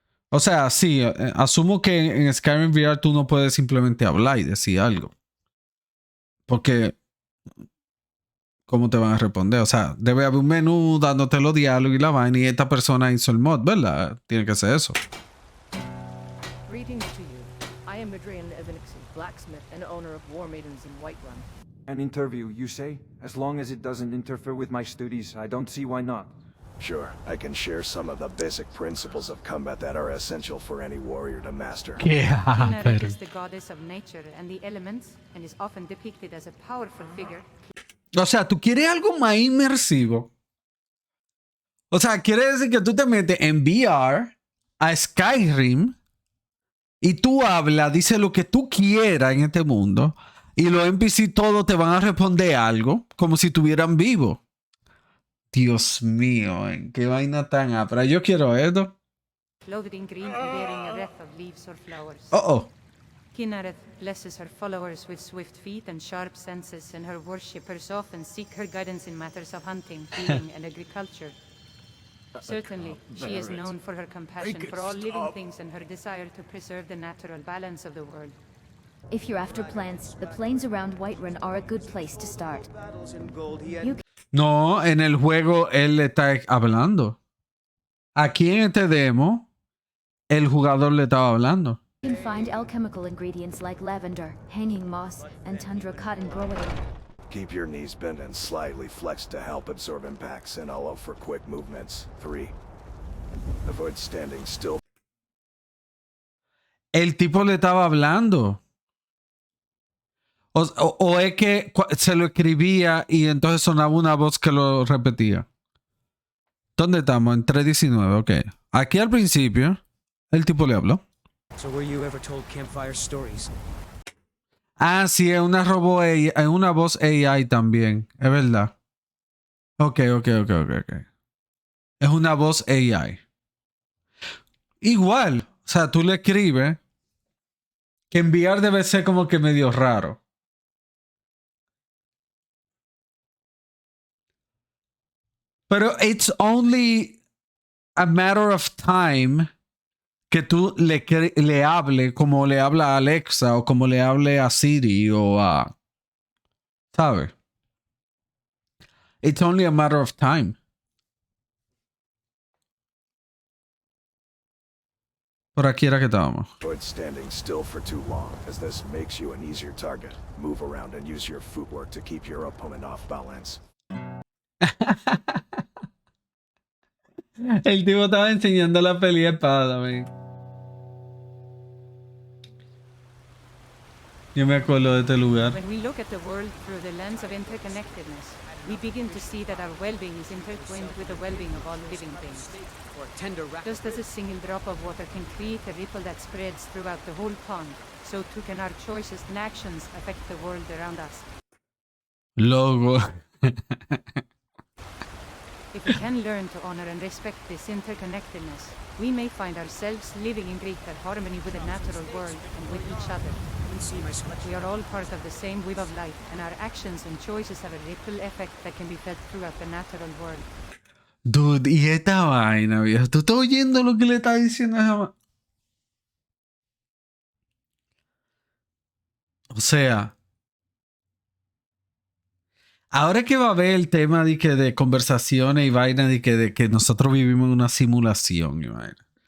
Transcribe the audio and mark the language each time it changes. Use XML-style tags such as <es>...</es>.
<es>O sea, sí, asumo que en Skyrim VR tú no puedes simplemente hablar y decir algo. Porque... ¿Cómo te van a responder? O sea, debe haber un menú dándote los diálogos y la vaina y esta persona hizo el mod, ¿verdad? Tiene que ser eso.</es> <en>Greetings to you. I am Adrian Evanixon, blacksmith and owner of War Maidens in Whiterun. An interview, you say? As long as it doesn't interfere with my studies, I don't see why not. Sure, I can share some of the basic principles of combat that are essential for any warrior to master.</en> <es>Qué</es> <en>Kineret is the goddess of nature and the elements, and is often depicted as a powerful figure.</en> <es>O sea, tú quieres algo más inmersivo. O sea, quiere decir que tú te metes en VR a Skyrim y tú hablas, dices lo que tú quieras en este mundo y los NPC todos te van a responder algo como si estuvieran vivos. Dios mío, qué vaina tan ápera. Yo quiero esto.</es> <en>Clothed in green and bearing a wreath of leaves or flowers. Oh. Kineret blesses her followers with swift feet and sharp senses, and her worshippers often seek her guidance in matters of hunting, healing, and agriculture. Certainly, she is known for her compassion for all living things and her desire to preserve the natural balance of the world. If you're after plants, the plains around Whiterun are a good place to start.</en> <es>No, en el juego él le está hablando. Aquí en este demo, el jugador le estaba hablando.</es> <en>You can find alchemical ingredients like lavender, hanging moss, and tundra cotton growing. Keep your knees bent and slightly flexed to help absorb impacts and allow for quick movements. 3. Avoid standing still.</en> <es>El tipo le estaba hablando. O es que se lo escribía y entonces sonaba una voz que lo repetía. ¿Dónde estamos? En 3.19, ok. Aquí al principio, el tipo le habló.</es> <en>So were you ever told campfire stories?</en> <es>Ah, sí, es una una voz AI también. Es verdad. Ok. Es una voz AI. Igual. O sea, tú le escribes que enviar debe ser como que medio raro. Pero</es> <en>it's only a matter of time</en> <es>que tú le hable como le habla a Alexa o como le hable a Siri o a... ¿Sabes?</es> <en>It's only a matter of time.</en> <es>Por aquí era que estábamos.</es> <en>Avoid standing still for too long, as this makes you an easier target. Move around and use your footwork to keep your opponent off balance.</en> <es>El tipo estaba enseñando la peli de espada, man. Yo me acuerdo de este lugar.</es> <en>When we look at the world through the lens of interconnectedness, we begin to see that our well-being is intertwined with the well-being of all living things. Just as a single drop of water can create a ripple that spreads throughout the whole pond, so too can our choices and actions affect the world around us.</en> <es>Logo.</es> <en>If we can learn to honor and respect this interconnectedness, we may find ourselves living in greater harmony with the natural world and with each other. We are all part of the same web of life, and our actions and choices have a ripple effect that can be felt throughout the natural world.</en> <es>Dude, y esta vaina, viejo. ¿Tú estás oyendo lo que le está diciendo a esa? O sea, ahora que va a haber el tema de conversaciones y vaina de que nosotros vivimos en una simulación y vaina.</es>